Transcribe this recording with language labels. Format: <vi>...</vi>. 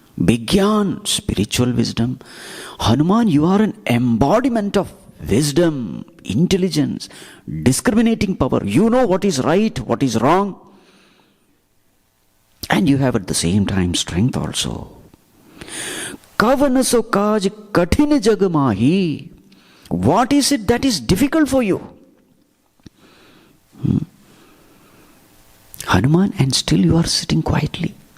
<en>Vigyan, spiritual wisdom. Hanuman, you are an embodiment of wisdom, intelligence, discriminating power. You know what is right, what is wrong. And you have at the same time strength also.</en> <awa>Kavanaso kaj kathin jagamahi.</awa> <en>What is it that is difficult for you? Hanuman, and still you are sitting quietly.</en>